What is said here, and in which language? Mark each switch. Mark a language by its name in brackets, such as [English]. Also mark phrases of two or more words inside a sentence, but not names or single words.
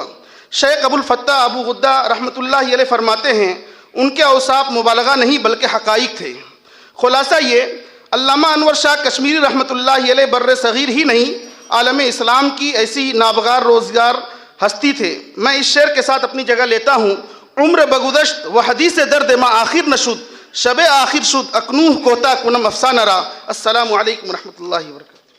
[Urdu] شیخ ابو الفتح ابو غدہ رحمۃ اللہ علیہ فرماتے ہیں، ان کے اوصاف مبالغہ نہیں بلکہ حقائق تھے. خلاصہ یہ، علامہ انور شاہ کشمیری رحمۃ اللہ علیہ بر صغیر ہی نہیں، عالم اسلام کی ایسی نابغار روزگار ہستی تھے. میں اس شعر کے ساتھ اپنی جگہ لیتا ہوں، [Persian] عمر بگذشت و حدیث درد ما آخر نشد، شب آخر شد اکنوہ کوتا کنم افسانہ را. [Arabic] السلام علیکم ورحمۃ اللہ وبرکاتہ.